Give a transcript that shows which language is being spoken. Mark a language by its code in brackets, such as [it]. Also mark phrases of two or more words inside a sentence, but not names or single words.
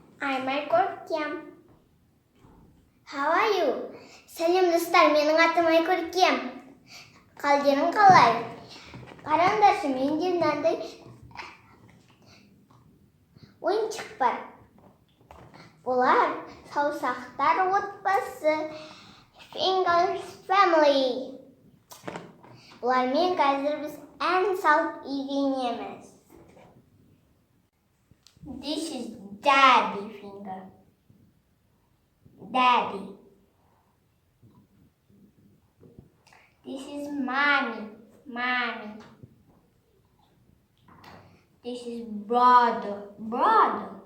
[kk] Аймай көркем. [en] How are you? [kk] Сәлем достар, менің атым Айкөркем. Қалдерің қалай? Қараңдаршы, менде мынандай ойыншық бар. Бұлар саусақтар отбасы, [en] Fingers Family. [kk] Бұлармен қазір біз ән салып үйренеміз. [en] This is Daddy finger. Daddy. This is Mommy. Mommy. This is brother. Brother.